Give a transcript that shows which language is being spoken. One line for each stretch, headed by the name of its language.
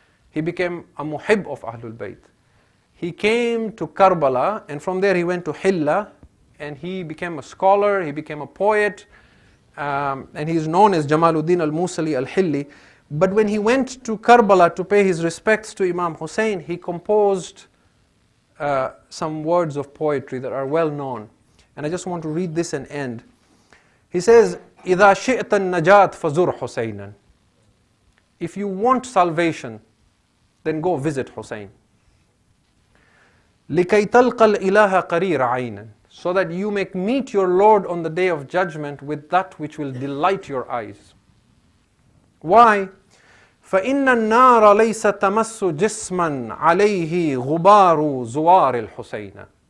English: He became a muhib of Ahlul Bayt. He came to Karbala, and from there he went to Hilla, and he became a scholar, he became a poet, and he is known as Jamaluddin al-Musali al-Hilli. But when he went to Karbala to pay his respects to Imam Hussain, he composed some words of poetry that are well known. And I just want to read this and end. He says,
Arabic: إِذَا شِئْتَ النَّجَاةَ فَزُرْ حُسَيْنًا.
English: If you want salvation, then go visit Hussain.
Arabic: لِكَيْ تَلْقَ الْإِلَهَ قَرِيرَ عَيْنًا.
English: So that you may meet your Lord on the day of judgment with that which will delight your eyes. Why?
Arabic: فَإِنَّ النَّارَ لَيْسَ تَمَسُّ جِسْمًا عَلَيْهِ غُبَارُ زُوَارِ الْحُسَيْنَ.